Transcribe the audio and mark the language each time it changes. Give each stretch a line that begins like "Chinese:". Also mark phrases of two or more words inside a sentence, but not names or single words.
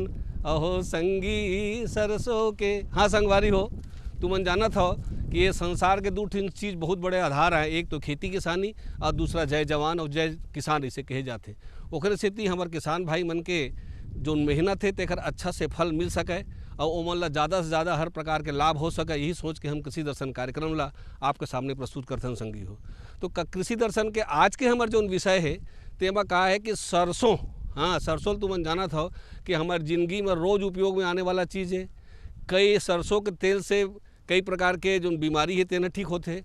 Chhattisgarhi: अहो संगी सरसों के। हाँ संगवारी हो, तुमन जानत हो कि ये संसार के दो तीन चीज़ बहुत बड़े आधार हैं। एक तो खेती किसानी और दूसरा जय जवान और जय किसान इसे कहे जाते। ओकरे सेती हमारे किसान भाई मन के जो मेहनत है तेकर अच्छा से फल मिल सके और ओमन ला ज़्यादा से ज़्यादा हर प्रकार के लाभ हो सके, यही सोच के हम कृषि दर्शन कार्यक्रम ला आपके सामने प्रस्तुत करते हैं संगी हो। तो कृषि दर्शन के आज के हमारे जो विषय है तेमा कहा है कि सरसों। हाँ सरसों तुमन जाना था कि हमारी ज़िंदगी में रोज़ उपयोग में आने वाला चीज़ है। कई सरसों के तेल से कई प्रकार के जो बीमारी है तेना ठीक होते।